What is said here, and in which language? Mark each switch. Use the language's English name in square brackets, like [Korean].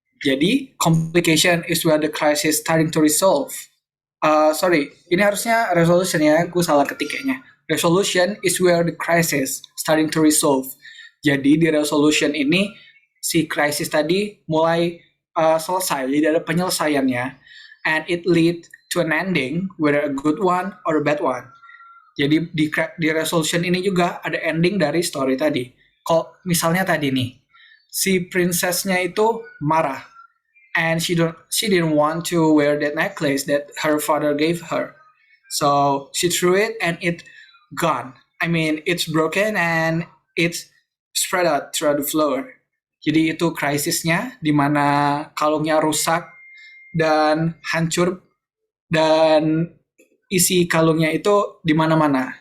[Indonesian] Jadi, [English] complication is where the crisis starting to resolve. [Indonesian] Sorry, ini harusnya resolution ya, aku salah ketik kayaknya. [English] Resolution is where the crisis starting to resolve. [Indonesian] Jadi di resolution ini si krisis tadi mulai selesai, jadi ada penyelesaiannya, [English] and it lead to an ending, whether a good one or a bad one. [Indonesian] Jadi di resolution ini juga ada ending dari story tadi. Kok misalnya tadi nih, si princessnya itu marah [English] and she didn't want to wear that necklace that her father gave her. So she threw it and it gone. I mean, it's broken and it's spread out throughout the floor. [Indonesian] Jadi itu krisisnya di mana kalungnya rusak dan hancur dan isi kalungnya itu di mana-mana.